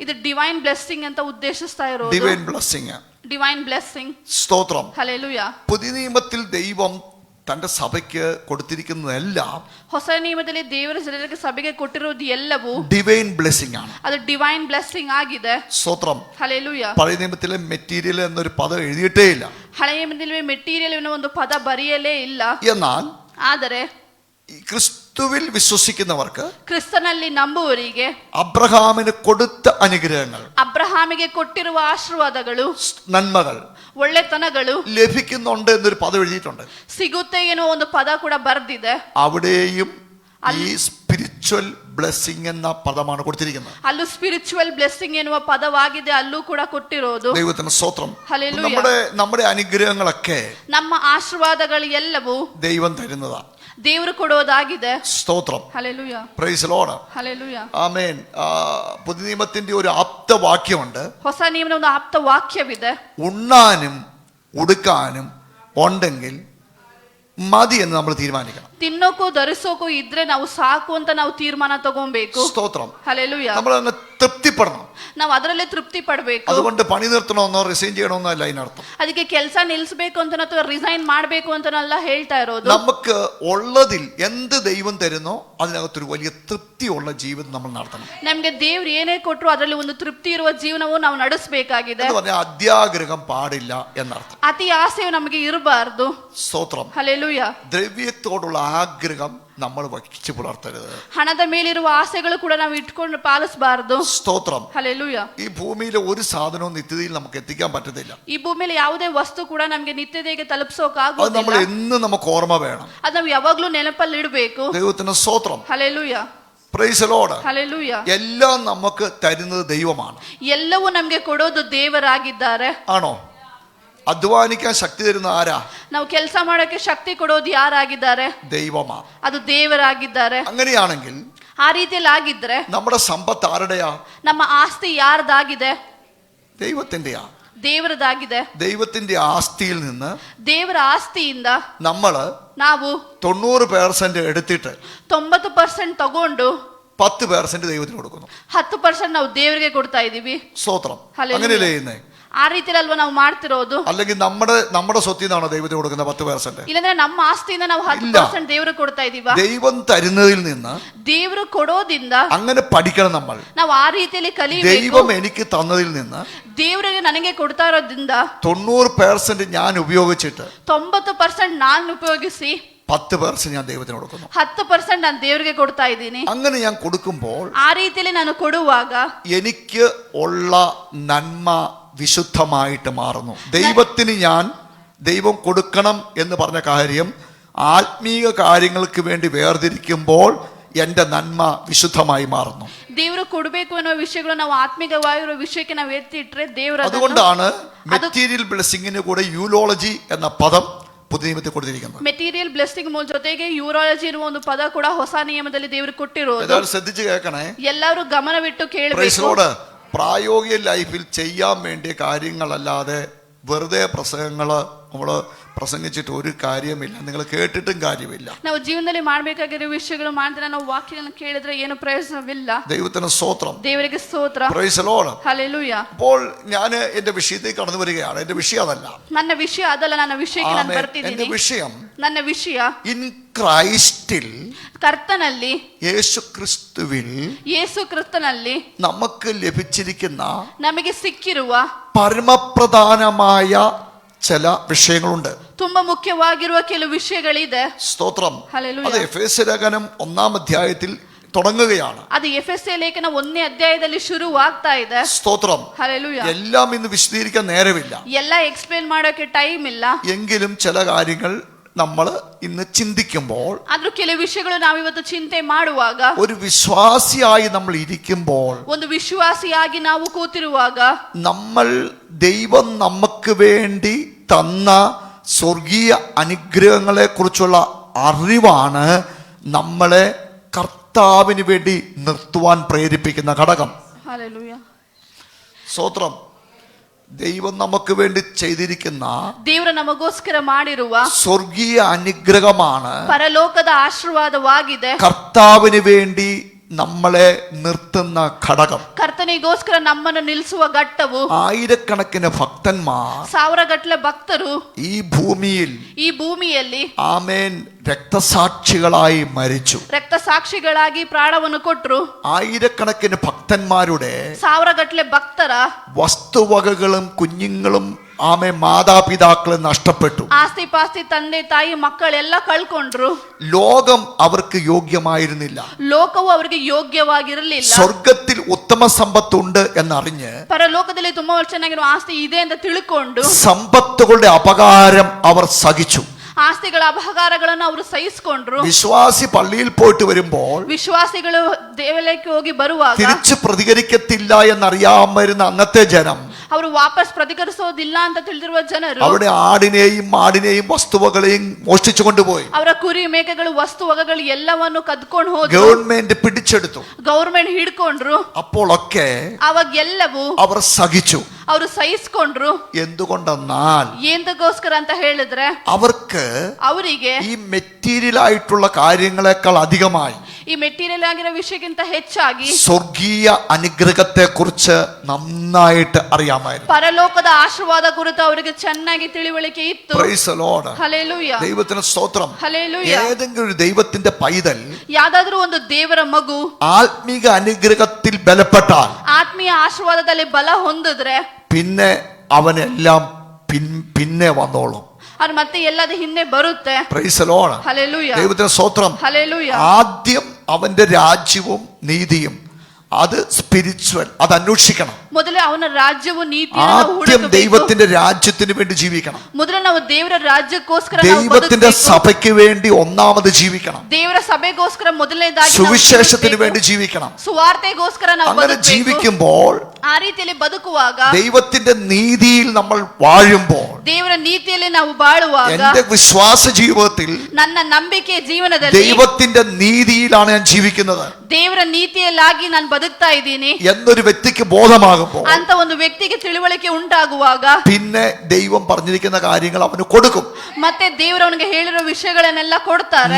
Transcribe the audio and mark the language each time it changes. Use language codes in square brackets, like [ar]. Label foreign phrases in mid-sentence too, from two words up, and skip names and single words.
[kn] ಇದು [en] divine blessing [kn] ಅಂತ ಉದ್ದೇಶಿಸ್ತಾ ಇರೋದು. [en] divine blessing, divine blessing. [ml] സ്തോത്രം. ഹല്ലേലൂയ. പുതിയ നിയമത്തിൽ ദൈവം തന്റെ സഭയ്ക്ക് കൊടുത്തിരിക്കുന്നതെല്ലാം [kn] ಹೊಸ ನಿಯಮದಲ್ಲಿ ದೇವರ ಜನರಿಗೆ ಸಭೆಗೆ ಕೊಟ್ಟಿರುವುದು ಎಲ್ಲವೂ [en] divine blessing [ml] ആണ്. [kn] ಅದು [en] divine blessing [kn] ಆಗಿದೆ. [ml] സ്തോത്രം. [kn] ಹಲ್ಲೇಲೂಯ. [ml] പഴയ നിയമത്തിലെ മെറ്റീരിയൽ എന്നൊരു പദം എഴുതിയിട്ടേ ഇല്ല. [kn] ಹಳೆಯ ನಿಯಮದಲ್ಲಿ ಮೆಟೀರಿಯಲ್ ಎನ್ನುವ ಒಂದು ಪದ ಬರೆಯಲೇ ಇಲ್ಲ. [ml] എന്നാൽ [kn] ಆದರೆ [ml] ക്രിസ്തുവിൽ വിശ്വസിക്കുന്നവർക്ക്, [kn] ಕ್ರಿಸ್ತನಲ್ಲಿ ನಂಬುವವರಿಗೆ [ml] അബ്രഹാമിന് കൊടുത്ത അനുഗ്രഹങ്ങൾ, [kn] ಅಬ್ರಹಾಮಿಗೆ ಕೊಟ್ಟಿರುವ ಆಶೀರ್ವಾದಗಳು, [ml] നന്മകൾ, [kn] ಒಳ್ಳೆತನಗಳು [ml] ലഭിക്കുന്നുണ്ട് എന്നൊരു പദം എഴുതിയിട്ടുണ്ട്. [kn] ಸಿಗುತ್ತೆ ಎನ್ನುವ ಒಂದು ಪದ ಕೂಡ ಬರೆದಿದೆ. [ml] അവിടെയും ഈ [en] spiritual blessing [ml] എന്ന പദമാണ് കൊടുത്തിരിക്കുന്നത്. [kn] ಅಲ್ಲೂ [en] spiritual blessing [kn] ಎನ್ನುವ ಪದವಾಗಿದೆ, ಅಲ್ಲೂ ಕೂಡ ಕೊಟ್ಟಿರೋದು. [ml] ദൈവത്തിന് സ്തോത്രം. ഹല്ലേലൂയ. നമ്മുടെ അനുഗ്രഹങ്ങളൊക്കെ [kn] ನಮ್ಮ ಆಶೀರ್ವಾದಗಳು ಎಲ್ಲವೂ [ml] ദൈവം തരുന്നതാ, [kn] ದೇವರು ಕೊಡೋದಾಗಿದೆ. [ml] സ്തോത്രം. ഹല്ലേലൂയ. [en] praise Lord. [ml] ഹല്ലേലൂയ. ആമേൻ. പുതിയ നിയമത്തിന്റെ ഒരു ആപ്തവാക്യമുണ്ട്. [kn] ಹೊಸ ನಿಯಮದ ಒಂದು ಆಪ್ತ ವಾಕ್ಯವಿದೆ. [ml] ഉണ്ണാനും ഉടുക്കാനും ഉണ്ടെങ്കിൽ മതി എന്ന് നമ്മൾ തീരുമാനിക്കണം. [kn] ತಿನ್ನೋಕು ಧರಿಸೋಕು ಇದ್ರೆ ನಾವು ಸಾಕು ಅಂತ ನಾವು ತೀರ್ಮಾನ ತಗೊಬೇಕು. [ml] സ്തോത്രം. [kn] ಹಲ್ಲೇಲೂಯ. [ml] നമ്മൾ അങ്ങ് തൃപ്തിപ്പെടണം. [kn] ನಾವು ಅದರಲ್ಲೇ ತೃಪ್ತಿ ಪಡಬೇಕು. [ml] അതുകൊണ്ട് പണി നിർത്തണമെന്നോ റിസൈൻ ചെയ്യണമെന്നോ അല്ല അതിനർത്ഥം. [kn] ಅದಕ್ಕೆ ಕೆಲಸ ನಿಲ್ಲಿಸಬೇಕು ಅಂತ ಅಥವಾ ರಿಸೈನ್ ಮಾಡಬೇಕು ಅಂತನಲ್ಲ ಹೇಳ್ತಾ ಇರೋದು. [ml] നമുക്ക് ഉള്ളതിൽ എന്ത് ദൈവം തരുന്നോ അതിനകത്തൊരു വലിയ തൃപ്തിയുള്ള ജീവിതം നമ്മൾ നടത്തണം. [kn] ನಮಗೆ ದೇವ್ರು ಏನೇ ಕೊಟ್ಟರು ಅದರಲ್ಲಿ ಒಂದು ತೃಪ್ತಿ ಇರುವ ಜೀವನವು ನಾವು ನಡೆಸಬೇಕಾಗಿದೆ. [ml] എന്ന് പറഞ്ഞാൽ അത്യാഗ്രഹം പാടില്ല എന്നർത്ഥം. [kn] ಅತಿ ಆಸೆಯು ನಮಗೆ ಇರಬಾರದು. [ml] സ്തോത്രം. [kn] ಹಲ್ಲೇಲೂಯ. [ml] ദ്രവ്യത്തോടുള്ള ആഗ്രഹം നമ്മൾ വഹിച്ചു പുലർത്തരുത്. [kn] ಹಣದ ಮೇಲಿರುವ ಆಸೆಗಳು ಕೂಡ ನಾವು ಇಟ್ಕೊಂಡು ಪಾಲಿಸಬಾರದು. [ml] സ്തോത്രം. [kn] ಹಲ್ಲೇಲೂಯ. [ml] ഈ ഭൂമിയിലെ ഒരു സാധനവും നിത്യതയിൽ നമുക്ക് എത്തിക്കാൻ പറ്റത്തില്ല. [kn] ಈ ಭೂಮಿಯಲ್ಲಿ ಯಾವುದೇ ವಸ್ತು ಕೂಡ ನಮಗೆ ನಿತ್ಯತೆಗೆ [ml] അത് [kn] ತಲುಪಿಸೋಕಾಗೋದಿಲ್ಲ. [ml] നമ്മൾ എന്നും നമുക്ക് ഓർമ്മ വേണം. [kn] ಅದು ನಾವು ಯಾವಾಗ್ಲೂ ನೆನಪಲ್ಲಿ ಇಡಬೇಕು. [ml] ദൈവത്തിന് സ്തോത്രം. [kn] ಹಲ್ಲೇಲೂಯ. [en] praise the Lord. [kn] ಹಲ್ಲೇಲೂಯ. [ml] എല്ലാം നമുക്ക് തരുന്നത് ദൈവമാണ്. [kn] ಎಲ್ಲವೂ ನಮಗೆ ಕೊಡೋದು ದೇವರಾಗಿದ್ದಾರೆ. [ml] ആണോ? അധ്വാനിക്കാൻ ശക്തി തരുന്ന ആരാ? [kn] ನಾವು ಕೆಲಸ ಮಾಡೋಕೆ ಶಕ್ತಿ ಕೊಡೋದು ಯಾರಾಗಿದ್ದಾರೆ? [ml] ദൈവമാ. [kn] ಅದು ದೇವರಾಗಿದ್ದಾರೆ. [ml] അങ്ങനെയാണെങ്കിൽ [kn] ಆ ರೀತಿಯಲ್ಲಿ ಆಗಿದ್ರೆ [ml] നമ്മുടെ സമ്പത്ത് ആരുടെയാ? [kn] ನಮ್ಮ ಆಸ್ತಿ ಯಾರ್ದಾಗಿದೆ? [ml] ദൈവത്തിന്റെയാ. [kn] ದೇವರದಾಗಿದೆ. [ml] ദൈവത്തിന്റെ ആസ്തിയിൽ നിന്ന് [kn] ದೇವರ ಆಸ್ತಿಯಿಂದ [ml] നമ്മള് [kn] ನಾವು [ml] 90% എടുത്തിട്ട് [kn] 90% ತಗೊಂಡು [ml] 10% ദൈവത്തിന് കൊടുക്കുന്നു. [kn] 10% ನಾವು ದೇವರಿಗೆ ಕೊಡ್ತಾ ಇದೀವಿ. [ml] സ്തോത്രം. ഹല്ലേലൂയ. അങ്ങനെയല്ലേ ചെയ്യുന്നേ? [kn] ಆ ರೀತಿಯಲ್ಲಿ ಅಲ್ವಾ ನಾವು ಮಾಡ್ತಿರೋದು? [ml] അല്ലെങ്കിൽ നമ്മുടെ സ്വത്തിൽ നിന്നാണോ ദൈവത്തിന് കൊടുക്കുന്ന 10%? [kn] ಇಲ್ಲಂದ್ರೆ ನಮ್ಮ ಆಸ್ತಿಯಿಂದ ನಾವು 10% ದೇವರಿಗೆ ಕೊಡ್ತಾ ಇದೀವಾ? [ml] ദൈവം തരുന്നതിൽ നിന്ന് [kn] ದೇವರು ಕೊಡೋದಿಂದ [ml] അങ്ങനെ പഠിക്കണം നമ്മൾ. [kn] ನಾವು ಆ ರೀತಿಯಲ್ಲಿ ಕಲಿಬೇಕು. [ml] ദൈവം എനിക്ക് തന്നതിൽ നിന്ന് [kn] ದೇವರಿಗೆ ನನಗೆ ಕೊಡ್ತಾ ಇರೋದ್ರಿಂದ [ml] 90% ഞാൻ ഉപയോഗിച്ചിട്ട് [kn] 90% ನಾನು ಉಪಯೋಗಿಸಿ [ml] 10% ഞാൻ ദൈവത്തിന് കൊടുക്കുന്നു. [kn] 10% ನಾನು ದೇವರಿಗೆ ಕೊಡ್ತಾ ಇದ್ದೀನಿ. [ml] അങ്ങനെ ഞാൻ കൊടുക്കുമ്പോൾ [kn] ಆ ರೀತಿಯಲ್ಲಿ ನಾನು ಕೊಡುವಾಗ [ml] എനിക്ക് ഉള്ള നന്മ വിശുദ്ധമായിട്ട് മാറുന്നു. ദൈവം കൊടുക്കണം എന്ന് പറഞ്ഞ കാര്യം ആത്മീയ കാര്യങ്ങൾക്ക് വേണ്ടി വേർതിരിക്കുമ്പോൾ എന്റെ നന്മ വിശുദ്ധമായി മാറുന്നു. [kn] ದೇವರು ಕೊಡಬೇಕು ಅನ್ನೋ ವಿಷಯಗಳು ನಾವು ಆತ್ಮಿಕವಾಗಿರೋ ವಿಷಯಕ್ಕೆ ನಾವು ಎತ್ತಿ ಇಟ್ರೆ ದೇವರ [ml] അതുകൊണ്ടാണ് [en] material blessing [ml] കൂടെ യൂലോളജി എന്ന പദം പുതിയ നിയമത്തിൽ കൊടുത്തിരിക്കുന്നത്. [en] material blessing [kn] ಜೊತೆಗೆ ಯೂರಾಲಜಿ ಇರುವ ಒಂದು ಪದ ಕೂಡ ಹೊಸ ನಿಯಮದಲ್ಲಿ ದೇವರು ಕೊಟ್ಟಿರೋದು. [ml] എല്ലാവരും ശ്രദ്ധിച്ച് കേൾക്കണേ. [kn] ಎಲ್ಲರೂ ಗಮನವಿಟ್ಟು ಕೇಳಬೇಕು. [en] praise Lord. [ml] പ്രായോഗിക ലൈഫിൽ ചെയ്യാൻ വേണ്ടിയ കാര്യങ്ങളല്ലാതെ വെറുതെ പ്രസംഗങ്ങള് നമ്മള് പ്രസംഗിച്ചിട്ട് ഒരു കാര്യമില്ല. നിങ്ങൾ കേട്ടിട്ടും കാര്യമില്ല. [kn] ನಾವು ಜೀವನದಲ್ಲಿ ಮಾಡಬೇಕಾಗಿರೋ ವಿಷಯಗಳು ಮಾಡ್ತಾರೆ, ನಾವು ವಾಕ್ಯಗಳನ್ನು ಕೇಳಿದ್ರೆ ಏನು ಪ್ರಯೋಜನವಿಲ್ಲ. [ml] ദൈവത്തിന് സ്തോത്രം. [kn] ದೇವರಿಗೆ ಸ್ತೋತ್ರ. [en] praise Lord. [ml] ഹല്ലേലൂയ. അപ്പോൾ ഞാൻ എന്റെ വിഷയത്തേക്ക് കടന്നു വരികയാണ്. എന്റെ വിഷയം അതല്ല. [kn] ನನ್ನ ವಿಷಯ ಅದಲ್ಲ, ನನ್ನ ವಿಷಯಕ್ಕೆ ನಾನು ಬರ್ತಿದ್ದೀನಿ. [ml] എന്റെ വിഷയം [kn] ನನ್ನ ವಿಷಯ [en] in Christ, [kn] ಕರ್ತನಲ್ಲಿ, [ml] യേശു ക്രിസ്തുവിൽ, [kn] ಯೇಸು ಕ್ರಿಸ್ತನಲ್ಲಿ [ml] നമുക്ക് ലഭിച്ചിരിക്കുന്ന [kn] ನಮಗೆ ಸಿಕ್ಕಿರುವ [ml] പരമപ്രധാനമായ ചില വിഷയങ്ങളുണ്ട്. [kn] ತುಂಬಾ ಮುಖ್ಯವಾಗಿರುವ ಕೆಲವು ವಿಷಯಗಳಿದೆ. [ml] സ്തോത്രം. ഹല്ലേലൂയ. അത് എഫേസ്യ ലേഖനം 1-ാം അധ്യായത്തിൽ തുടങ്ങുകയാണ്. [kn] ಅದು ಎಫೆಸೀಯ ಲೇಖನ 1ನೇ ಅಧ್ಯಾಯದಲ್ಲಿ ಶುರುವಾಗ್ತಾ ಇದೆ. [ml] സ്തോത്രം. ഹല്ലേലൂയ. എല്ലാം ഇന്ന് വിശദീകരിക്കാൻ നേരമില്ല. [kn] ಎಲ್ಲ ಎಕ್ಸ್ಪ್ಲೇನ್ ಮಾಡೋಕೆ ಟೈಮ್ ಇಲ್ಲ. [ml] എങ്കിലും ചില കാര്യങ്ങൾ നമ്മൾ ഇന്ന് ചിന്തിക്കുമ്പോൾ, [kn] ಆದ್ರೂ ಕೆಲವು ವಿಷಯಗಳು ನಾವಿವತ್ತು ಚಿಂತೆ ಮಾಡುವಾಗ, [ml] ഒരു വിശ്വാസിയായി നമ്മൾ ഇരിക്കുമ്പോൾ, [kn] ಒಂದು ವಿಶ್ವಾಸಿಯಾಗಿ ನಾವು ಕೂತಿರುವಾಗ, [ml] നമ്മൾ ദൈവം നമുക്ക് വേണ്ടി തന്ന സ്വർഗീയ അനുഗ്രഹങ്ങളെ കുറിച്ചുള്ള അറിവാണ് നമ്മളെ കർത്താവിന് വേണ്ടി നിർത്തുവാൻ പ്രേരിപ്പിക്കുന്ന ഘടകം. ഹല്ലേലൂയ. സ്തോത്രം. ദൈവം നമുക്ക് വേണ്ടി ചെയ്തിരിക്കുന്ന [kn] ದೇವರು ನಮಗೋಸ್ಕರ ಮಾಡಿರುವ [ml] സ്വർഗീയ അനുഗ്രഹമാണ് [kn] ಪರಲೋಕದ ಆಶೀರ್ವಾದವಾಗಿದೆ. [ml] കർത്താവിന് വേണ്ടി നമ്മളെ നിർത്തുന്ന ഘടകം. [kn] ಕರ್ತನಿಗೋಸ್ಕರ ನಮ್ಮನ್ನು ನಿಲ್ಲಿಸುವ ಘಟ್ಟವು, [ml] ആയിരക്കണക്കിന് ഭക്തന്മാർ, [kn] ಸಾವಿರಗಟ್ಟಲೆ ಭಕ್ತರು [ml] ഈ ഭൂമിയിൽ [kn] ಈ ಭೂಮಿಯಲ್ಲಿ [ml] ആമേൻ രക്തസാക്ഷികളായി മരിച്ചു. [kn] ರಕ್ತಸಾಕ್ಷಿಗಳಾಗಿ ಪ್ರಾಣವನ್ನು ಕೊಟ್ಟರು. [ml] ആയിരക്കണക്കിന് ഭക്തന്മാരുടെ [kn] ಸಾವಿರಗಟ್ಟಲೆ ಭಕ್ತರ [ml] വസ്തുവകകളും കുഞ്ഞുങ്ങളും ആമേ മാതാപിതാക്കളും നഷ്ടപ്പെട്ടു. [kn] ಆಸ್ತಿ ಪಾಸ್ತಿ, ತಂದೆ ತಾಯಿ ಮಕ್ಕಳೆಲ್ಲ ಕಳ್ಕೊಂಡ್ರು. [ml] ലോകം അവർക്ക് യോഗ്യമായിരുന്നില്ല. [kn] ಲೋಕವು ಅವರಿಗೆ ಯೋಗ್ಯವಾಗಿರಲಿಲ್ಲ. [ml] സ്വർഗത്തിൽ ഉത്തമ സമ്പത്തുണ്ട് എന്നറിഞ്ഞ്, [kn] ಪರಲೋಕದಲ್ಲಿ ತುಂಬಾ ಚೆನ್ನಾಗಿರುವ ಆಸ್ತಿ ಇದೆ ಅಂತ ತಿಳ್ಕೊಂಡು, [ml] സമ്പത്തുകളുടെ അപകാരം അവർ സഹിച്ചു. [kn] ಆಸ್ತಿಗಳ ಅಪಕಾರಗಳನ್ನು ಅವರು ಸಹಿಸಿಕೊಂಡ್ರು. [ml] വിശ്വാസി പള്ളിയിൽ പോയിട്ട് വരുമ്പോൾ [kn] ವಿಶ್ವಾಸಿಗಳು ದೇವಾಲಯಕ್ಕೆ ಹೋಗಿ ಬರುವಾಗ [ml] തിരിച്ചു പ്രതികരിക്കത്തില്ല എന്നറിയാമായിരുന്ന അന്നത്തെ ജനം, [kn] ಅವರು ವಾಪಸ್ ಪ್ರತಿകരിಸೋದಿಲ್ಲ ಅಂತ ತಿಳಿದಿರುವ ಜನರು, [ml] അവിടെ ആടിനെയും മാടിനെയും വസ്തുവകളെയും മോഷ്ടിച്ചു കൊണ്ടുപോയി. [kn] ಅವರ ಕುರಿ ಮೇಕೆಗಳು ವಸ್ತು ವಗಗಳು ಎಲ್ಲವನ್ನು ಕದ್ಕೊಂಡು ಹೋದ್ರು. [ml] ഗവൺമെന്റ് പിടിച്ചെടുത്തു. [kn] ಗವರ್ಮೆಂಟ್ ಹಿಡ್ಕೊಂಡ್ರು. [ml] അപ്പോഴൊക്കെ [kn] ಅವಾಗ ಎಲ್ಲವೂ [ml] അവർ സഹിച്ചു. [kn] ಅವರು ಸಹಿಸ್ಕೊಂಡ್ರು. [ml] എന്തുകൊണ്ടെന്നാൽ [kn] ಎಂದಗೋಸ್ಕರ ಅಂತ ಹೇಳಿದ್ರೆ, [ml] അവർക്ക് [kn] ಅವರಿಗೆ [ml] ഈ മെറ്റീരിയൽ ആയിട്ടുള്ള കാര്യങ്ങളെക്കാൾ അധികമായി [kn] ಈ ಮೆಟೀರಿಯಲ್ ಆಗಿರೋ ವಿಷಯಕ್ಕಿಂತ ಹೆಚ್ಚಾಗಿ [ml] സ്വർഗീയ അനുഗ്രഹത്തെ കുറിച്ച് നന്നായിട്ട് അറിയാമായിരുന്നു. [kn] ಪರಲೋಕದ ಆಶೀರ್ವಾದ ಕುರಿತು ಅವರಿಗೆ ಚೆನ್ನಾಗಿ ತಿಳಿವಳಿಕೆ ಇತ್ತು. [en] Praise the Lord. [kn] ಹಲ್ಲೆಲೂಯಾ. [ml] ദൈവത്തിന് സ്തോത്രം. ഹല്ലേലൂയ. ഏതെങ്കിലും ഒരു ദൈവത്തിന്റെ പൈതൽ [kn] ಯಾವ್ದಾದ್ರೂ ಒಂದು ದೇವರ ಮಗು [ml] ആത്മീക അനുഗ്രഹത്തിൽ ബലപ്പെട്ടാൽ, [kn] ಆತ್ಮೀಯ ಆಶೀರ್ವಾದದಲ್ಲಿ ಬಲ ಹೊಂದಿದ್ರೆ, [ml] പിന്നെ അവനെല്ലാം പിന്നെ വന്നോളും. [kn] ಅದು ಮತ್ತೆ ಎಲ್ಲದ ಹಿಂದೆ ಬರುತ್ತೆ. [en] Praise the Lord. [ml] ഹല്ലേലൂയ. ദൈവത്തിന് സ്തോത്രം. ഹല്ലേലൂയ. ആദ്യം അവന്റെ രാജ്യവും നീതിയും, അത് സ്പിരിച്വൽ, അത് അന്വേഷിക്കണം. [kn] ಮೊದಲೇ ಅವನ ರಾಜ್ಯವು [ml] ആദ്യം ദൈവത്തിന്റെ രാജ്യത്തിന് വേണ്ടി ജീവിക്കണം. [kn] ಮೊದಲು ನಾವು ದೇವರ ರಾಜ್ಯಕ್ಕೋಸ್ಕರ [ml] ദൈവത്തിന്റെ സഭയ്ക്ക് വേണ്ടി ഒന്നാമത് ജീവിക്കണം. [kn] ದೇವರ ಸಭೆಗೋಸ್ಕರ ಮೊದಲನೇದಾಗಿ [ml] സുവിശേഷത്തിന് വേണ്ടി ജീവിക്കണം. [kn] ಸುವಾರ್ತೆಗೋಸ್ಕರ ನಾವು [ml] അങ്ങനെ ജീവിക്കുമ്പോൾ, [kn] ಆ ರೀತಿಯಲ್ಲಿ ಬದುಕುವಾಗ, [ml] ദൈവത്തിന്റെ നീതിയിൽ നമ്മൾ വാഴുമ്പോൾ, [kn] ದೇವರ ನೀತಿಯಲ್ಲಿ ನಾವು ಬಾಳುವಾಗ, [ml] എന്റെ വിശ്വാസ ജീവിതത്തിൽ [kn] ನನ್ನ ನಂಬಿಕೆ ಜೀವನದಲ್ಲಿ [ml] ദൈവത്തിന്റെ നീതിയിലാണ് ഞാൻ ജീവിക്കുന്നത് [kn] ದೇವರ ನೀತಿಯಲ್ಲಾಗಿ ನಾನು ಬದುಕ್ತಾ ಇದ್ದೀನಿ [ml] എന്നൊരു വ്യക്തിക്ക് ബോധമാകുമ്പോൾ, [kn] ಅಂತ ಒಂದು ವ್ಯಕ್ತಿಗೆ ತಿಳುವಳಿಕೆ ಉಂಟಾಗುವಾಗ, [ml] പിന്നെ ദൈവം പറഞ്ഞിരിക്കുന്ന കാര്യങ്ങൾ അവന് കൊടുക്കും. [kn] ಮತ್ತೆ ದೇವರು ಅವನಿಗೆ ಹೇಳಿರೋ ವಿಷಯಗಳನ್ನೆಲ್ಲ ಕೊಡ್ತಾರೆ.